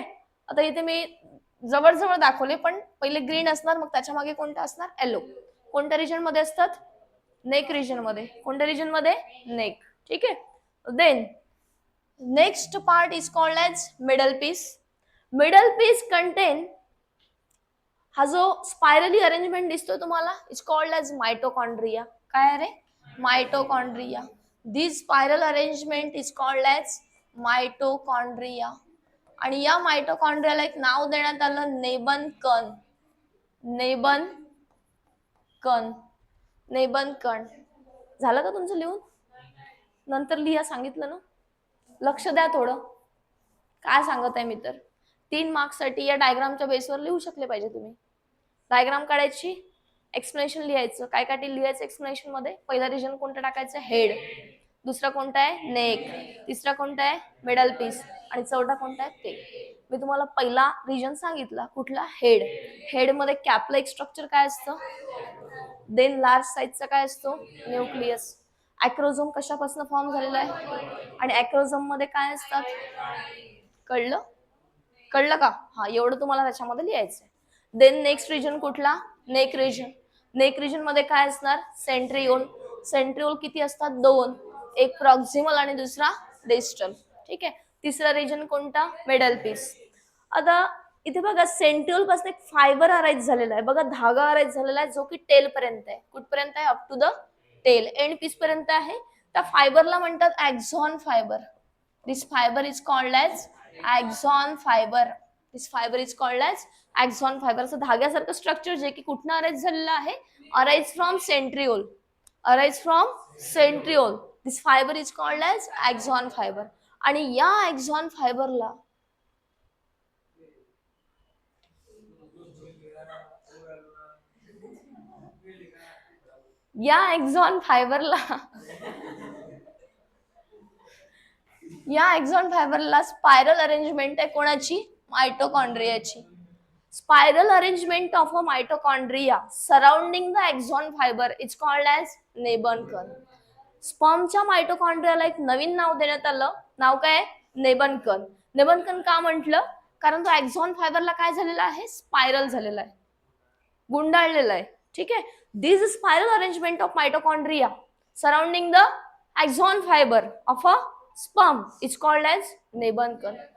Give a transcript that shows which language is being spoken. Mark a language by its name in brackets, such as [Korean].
[Marathi] आता इथे मी जवळ जवळ दाखवले, पण पहिले ग्रीन असणार, मग त्याच्या मागे कोणता असणार, येलो। कोणत्या रिजन मध्ये असतात, नेक रिजन मध्ये। कोणत्या रिजन मध्ये, नेक, ठीक आहे। [English] Then next part is called as middle piece. Middle piece contain, हा जो spirally arrangement [Marathi] दिसतोय तुम्हाला, [English] Is called as mitochondria. [Marathi] काय रे, mitochondria. [English] This spiral arrangement is called as mitochondria. [Marathi] आणि या माइटोकॉन्ड्रियाला एक नाव देण्यात आलं, नेबन कण। नेबन कण, नेबन कण। झालं का तुमचं लिहून? नंतर लिहा, सांगितलं ना। लक्ष द्या थोडं, काय सांगत आहे मी तर। 3 मार्क्ससाठी या डायग्रामच्या बेसवर लिहू शकले पाहिजे तुम्ही। डायग्राम काढायची, एक्सप्लेनेशन लिहायचं। काय काय लिहायचं एक्सप्लेनेशन मध्ये, पहिला रिजन कोणता टाकायचं, हेड। दुसरा कोणता आहे, नेक। तिसरा कोणता आहे, मिडल पीस। आणि चौथा कोणता आहे, ते। मी तुम्हाला पहिला रिजन सांगितला, कुठला, हेड। हेड मध्ये कॅपलाइक स्ट्रक्चर काय असतं, देन लार्ज साईजचा काय असतो, न्यूक्लियस। अॅक्रोझोम कशापासून फॉर्म झालेला आहे, आणि अॅक्रोझोम मध्ये काय असतात, कळलं, कळलं का? हा, एवढं तुम्हाला त्याच्यामध्ये लिहायचं आहे। देन नेक्स्ट रिजन कुठला, नेक रिजन। नेक रिजन मध्ये काय असणार, सेंट्रिओल। सेंट्रिओल किती असतात, 2, एक प्रॉक्सिमल आणि दुसरा डिस्टल, ठीक आहे। तिसरा रिजन कोणता, मिडल पीस। आता इथे बघा, सेंट्रिओल पासून एक फायबर अराइज झालेला आहे बघा, धागा अराइज झालेला आहे जो की टेल पर्यंत आहे। कुठपर्यंत आहे, [English] up to the tail, [Marathi] end piece पर्यंत आहे। त्या फायबरला म्हणतात axon fibre. [English] This fiber is called as axon fiber. This fiber is called as axon fiber. [Marathi] असं धाग्यासारखं स्ट्रक्चर जे की कुठनं अराइज झालेलं आहे, [English] Arise from centriole. Arise from centriole. This fiber is called as axon fiber. [Marathi] आणि या axon फायबरला या एक्झॉन फायबरला या एक्झॉन फायबरला स्पायरल अरेंजमेंट आहे कोणाची? मायटोकॉन्ड्रियाची. [English] Spiral arrangement of a mitochondria surrounding the axon fiber is called as nebenkern. [Marathi] स्पर्मच्या मायटोकॉन्ड्रियाला एक नवीन नाव देण्यात आलं. नाव काय? नेबनकन. नेबनकन का म्हटलं? कारण तो एक्झॉन फायबरला काय झालेला आहे? स्पायरल झालेला आहे, गुंडाळलेला आहे. ठीक आहे. [English] This spiral arrangement of mitochondria surrounding the axon fiber of a sperm is called as nebenkern.